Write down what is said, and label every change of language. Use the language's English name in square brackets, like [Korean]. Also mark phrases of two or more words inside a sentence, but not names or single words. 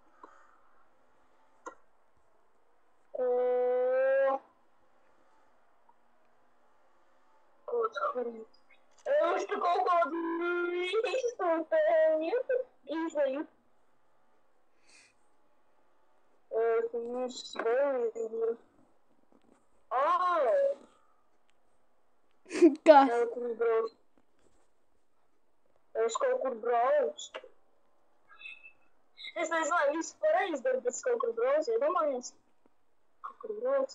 [Russian] Вот, хватит. Что какого-то нет? И знаю. Это не свой. [Latvian] Kas? Es kaut kur braucu. Es nezinu, visu pareizi daru, bet es kaut kur braucu, iedomājies? Kaut kur braucu.